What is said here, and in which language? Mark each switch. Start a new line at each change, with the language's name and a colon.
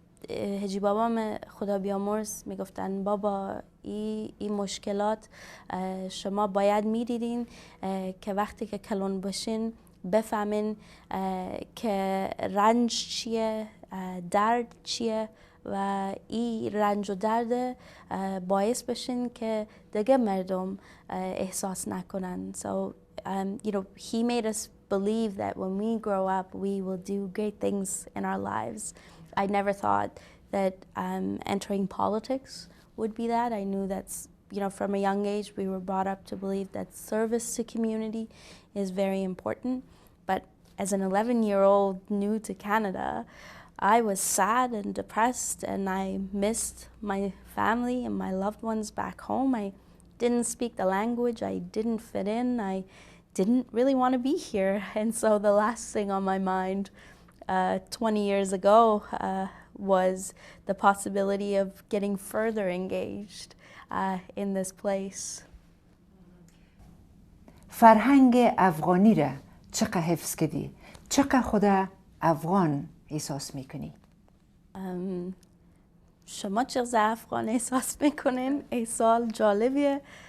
Persian: هجی بابا خدا بیامرز میگفتن بابا این مشکلات شما باید میدیدین که وقتی که کلون باشین بفهمین که رنج چیه، درد چیه و این رنج و درد باعث بشین که دیگه مردم احساس نکنن.
English: So he made us believe that when we grow up we will do great things in our lives. I never thought that entering politics would be that. I knew that's from a young age we were brought up to believe that service to community is very important. But as an 11-year-old new to Canada, I was sad and depressed, and I missed my family and my loved ones back home. I didn't speak the language, I didn't fit in, I didn't really want to be here. And so the last thing on my mind 20 years ago was the possibility of getting further engaged in this place.
Persian: فرهنگ افغانی را چقدر حفظ کردی؟ چقدر خود افغان احساس میکنی؟ شما چقدر افغان احساس میکنین؟ این سوال جالبیه.